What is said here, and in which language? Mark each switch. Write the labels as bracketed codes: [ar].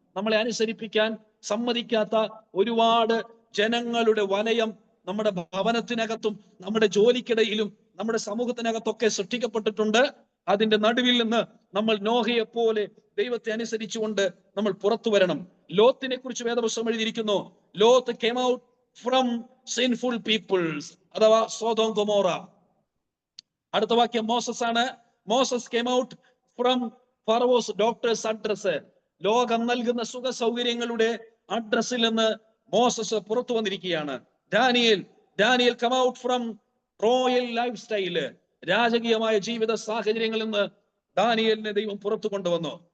[ml] നമ്മളെ അനുസരിപ്പിക്കാൻ സമ്മതിക്കാത്ത ഒരുപാട് ജനങ്ങളുടെ വലയം നമ്മുടെ ഭവനത്തിനകത്തും നമ്മുടെ ജോലിക്കിടയിലും നമ്മുടെ സമൂഹത്തിനകത്തൊക്കെ സൃഷ്ടിക്കപ്പെട്ടിട്ടുണ്ട്. അതിന്റെ നടുവിൽ നിന്ന് നമ്മൾ നോഹയെ പോലെ ദൈവത്തെ അനുസരിച്ചുകൊണ്ട് നമ്മൾ പുറത്തു വരണം. ലോത്തിനെ കുറിച്ച് വേദപുസ്തകം എഴുതിയിരിക്കുന്നു. [en] Lot came out from sinful peoples, അഥവാ Sodom Gomorrah. [ml] അടുത്ത വാക്യം മോസസ് ആണ്. [en] Moses came out from Pharaoh's doctors address. [ml] ലോകം നൽകുന്ന സുഖ സൗകര്യങ്ങളുടെ അഡ്രസ്സിൽ നിന്ന് മോസസ് പുറത്തു വന്നിരിക്കുകയാണ്. Daniel [en] come out from royal lifestyle, [ml] രാജകീയമായ ജീവിത സാഹചര്യങ്ങളിൽ നിന്ന് ദാനിയേലിനെ ദൈവം പുറത്തു കൊണ്ടുവന്നു.